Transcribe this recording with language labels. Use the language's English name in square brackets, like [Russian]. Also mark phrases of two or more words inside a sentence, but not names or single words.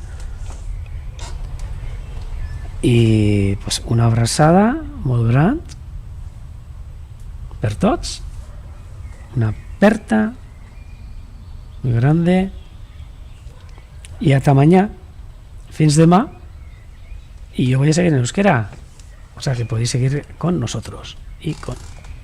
[Spanish] Y pues una abrazada [Catalan] molt gran per tots, [Galician] una aperta [Spanish] muy grande, y hasta mañana, [Catalan] fins demà, [Spanish] y yo voy a seguir en euskera, o sea que podéis seguir con nosotros y con